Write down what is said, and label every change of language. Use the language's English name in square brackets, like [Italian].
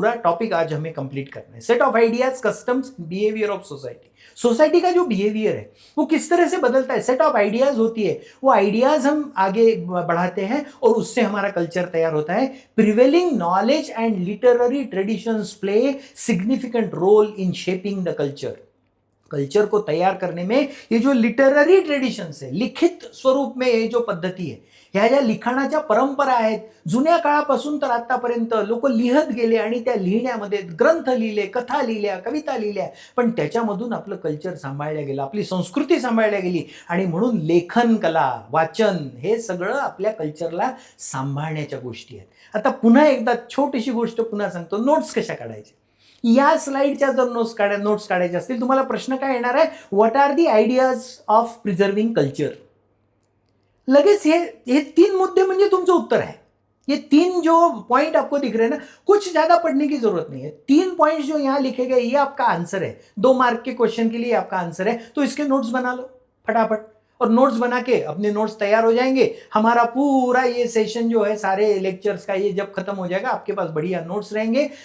[Hindi] पूरा टॉपिक आज हमें कंप्लीट करना है. Set of ideas, customs, behaviour of society. Society का जो बिहेवियर है वो किस तरह से बदलता है. सेट ऑफ आइडियाज होती है, वो आइडियाज हम आगे बढ़ाते हैं और उससे हमारा कल्चर तैयार होता है. [English] Prevailing knowledge and literary traditions play significant role in shaping the culture. [Hindi] Culture को तैयार करने में ये जो लिटररी ट्रेडिशन्स है, [Marathi] लिखित स्वरूप में ये जो पद्धती है, ह्या ज्या लिखाणाच्या परंपरा आहेत, जुन्या काळापासून तर आतापर्यंत लोक लिहत गेले आणि त्या लिहिण्यामध्ये ग्रंथ लिहिले, कथा लिहिल्या, कविता लिहिल्या, पण त्याच्यामधून आपलं कल्चर सांभाळलं गेलं, आपली संस्कृती सांभाळल्या गेली. आणि म्हणून लेखन कला, वाचन हे सगळं आपल्या कल्चरला सांभाळण्याच्या गोष्टी आहेत. आता पुन्हा एकदा छोटीशी गोष्ट पुन्हा सांगतो. नोट्स कशा काढायच्या. या स्लाइडच्या जर नोट्स काढायचे असतील, तुम्हाला प्रश्न काय येणार आहे? [English] What are the ideas of preserving culture. [Marathi] लगेच हे 3 मुद्दे म्हणजे तुमचं उत्तर आहे. [Hindi] ये 3 जो पॉइंट आपको दिख रहे हैं ना, कुछ ज्यादा पढ़ने की जरूरत नहीं है। 3 पॉइंट जो यहां लिखे गए ये आपका आंसर है, 2 मार्क के क्वेश्चन के लिए आपका आंसर है। तो इसके नोट्स बना लो फटाफट, और नोट्स बना के अपने नोट्स तैयार हो जाएंगे। हमारा पूरा ये सेशन जो है सारे लेक्चर्स का, ये जब खत्म हो जाएगा आपके पास बढ़िया नोट्स रहेंगे।